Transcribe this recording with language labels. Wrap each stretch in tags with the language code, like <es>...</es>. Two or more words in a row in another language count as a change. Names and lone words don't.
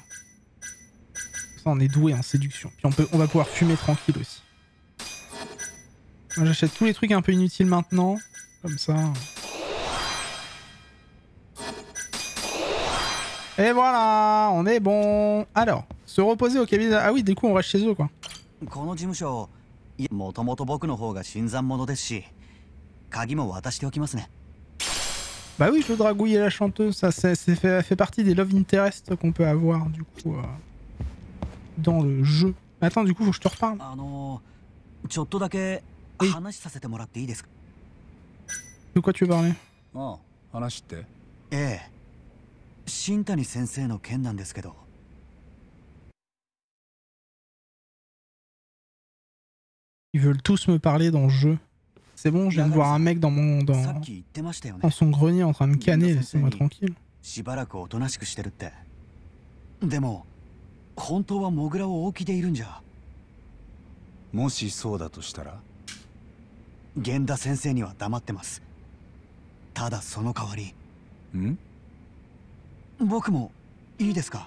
<fr>Ça, on est doué en séduction. Puis on va pouvoir fumer tranquille aussi. Moi, j'achète tous les trucs un peu inutiles maintenant, comme ça. Et voilà, on est bon. Alors, se reposer au cabinet. Ah oui, du coup, on reste chez eux quoi.</fr> <ja>この事務所、もともと僕の方が新参者ですし、鍵も渡しておきますね。</ja> <fr>Bah oui, je dragouille la chanteuse, ça fait partie des</fr> <en>love interest</en> <fr>qu'on peut avoir du coup dans le jeu. Attends, du coup, faut que je te reparle.</fr> <ja>ちょっとだけ話させてもらっていいですか?</ja> <fr>De quoi tu veux parler?</fr> <ja>ああ、話って。ええ、新谷先生の件なんですけど。</ja> <fr>Ils veulent tous me parler dans le jeu. C'est bon, je viens de voir un mec dans son grenier en train de canner, laissez-moi tranquille.</fr> <ja>しばらくおとなしくしてるって。でも本当はモグラを大きでいるんじゃ。もしそうだとしたら、源田先生には黙ってます。ただその代わり、僕もいいですか？</ja>